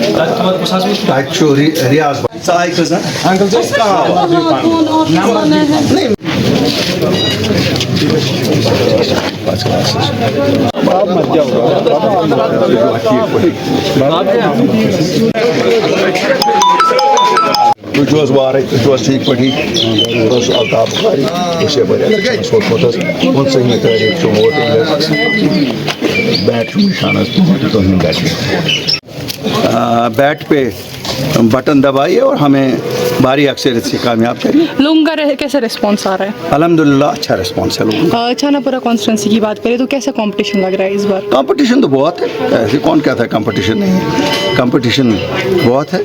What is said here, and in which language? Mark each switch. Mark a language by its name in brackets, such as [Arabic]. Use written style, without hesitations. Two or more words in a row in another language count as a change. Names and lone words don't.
[Kashmiri] ریاض ژٕ آیہِ کٔژ انکل تُہۍ چھِو حظ وارے تُہۍ چھِو حظ ٹھیٖک پٲٹھی الطاف بخاری سوٗنٛچمُت حظ 15مہِ تٲریٖخ چھُ ووٹِنٛگ حظ بیٹ چھُ نِشان حظ تُہُنٛد گژھِ [Urdu] بیٹ پہ بٹن دبائیے اور ہمیں بھاری اکثریت سے کامیاب کریے. لوگوں کا کیسا ریسپانس آ رہا ہے؟ الحمدللہ اچھا ریسپانس ہے لوگوں کا. چھانا پورہ کانسٹیچوئنسی کی بات کریں تو کیسا کمپٹیشن لگ رہا ہے اس بار؟ کمپٹیشن تو بہت ہے, ایسے کون کہتا ہے کمپٹیشن نہیں ہے, کمپٹیشن بہت ہے.